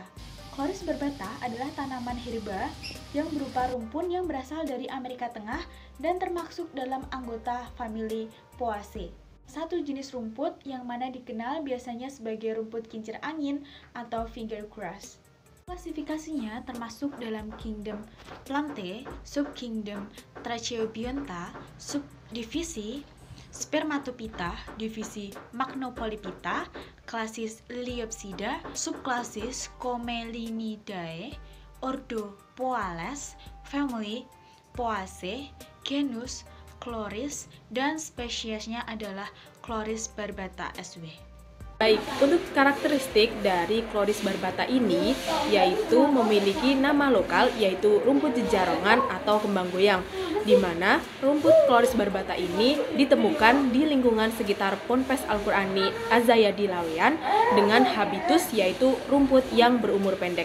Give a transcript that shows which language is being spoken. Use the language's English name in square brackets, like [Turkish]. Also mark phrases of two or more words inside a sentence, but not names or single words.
[Indonesian] Chloris barbata adalah tanaman herba yang berupa rumpun yang berasal dari Amerika Tengah dan termasuk dalam anggota famili Poaceae. Satu jenis rumput yang mana dikenal biasanya sebagai rumput kincir angin atau fingergrass. Klasifikasinya termasuk dalam kingdom Plantae, subkingdom Tracheobionta, subdivisi Spermatophyta, divisi Magnopolyphyta, klasis Liliopsida, subklasis Comelinidae, ordo Poales, family Poaceae, genus Chloris, dan spesiesnya adalah Chloris barbata SW. Baik, untuk karakteristik dari Chloris barbata ini yaitu memiliki nama lokal yaitu rumput jejarongan atau kembang goyang, di mana rumput Chloris barbata ini ditemukan di lingkungan sekitar Ponpes Al-Qur'ani Azayadi Laweyan dengan habitus yaitu rumput yang berumur pendek.